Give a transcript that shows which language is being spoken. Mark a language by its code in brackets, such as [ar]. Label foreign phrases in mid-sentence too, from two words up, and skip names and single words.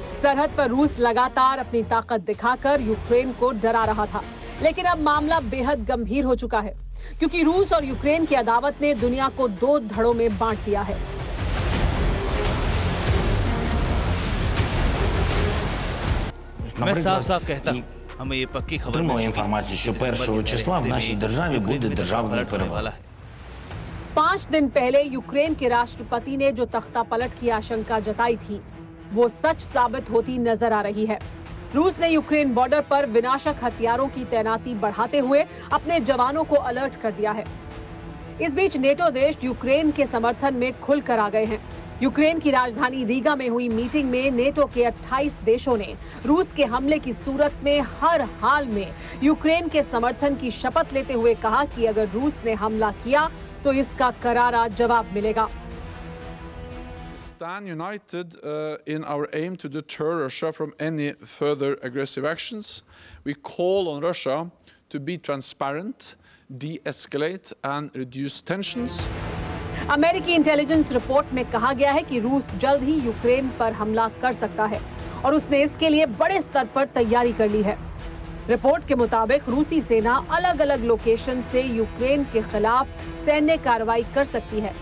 [hi] सरहद पर रूस लगातार अपनी ताकत दिखाकर यूक्रेन को डरा रहा था, लेकिन अब मामला बेहद गंभीर हो चुका है, क्योंकि रूस और यूक्रेन की अदावत ने दुनिया को दो धड़ों में बांट दिया है। मैं साफ-साफ कहता हूं, हमें ये पक्की खबर मिल [uk] інформацію, що 1 числа в нашій державі буде державний переворот. [hi] 5 दिन पहले यूक्रेन के राष्ट्रपति ने जो तख्ता पलट की आशंका जताई थी, वो सच साबित होती नजर आ रही है। रूस ने यूक्रेन बॉर्डर पर विनाशक हथियारों की तैनाती बढ़ाते हुए अपने जवानों को अलर्ट कर दिया है। इस बीच नेटो देश यूक्रेन के समर्थन में खुलकर आ गए हैं। यूक्रेन की राजधानी रीगा में हुई मीटिंग में नेटो के 28 देशों ने रूस के हमले की सूरत में हर हाल में यूक्रेन के समर्थन की शपथ लेते हुए कहा कि अगर रूस ने हमला किया तो इसका करारा जवाब मिलेगा। [en] Stand united in our aim to deter Russia from any further aggressive actions. We call on Russia to be transparent, de-escalate and reduce tensions. [hi] अमेरिकी इंटेलिजेंस रिपोर्ट में कहा गया है कि रूस जल्द ही यूक्रेन पर हमला कर सकता है और उसने इसके लिए बड़े स्तर पर तैयारी कर ली है। रिपोर्ट के मुताबिक रूसी सेना अलग-अलग लोकेशन से यूक्रेन के खिलाफ सैन्य कार्रवाई कर सकती है।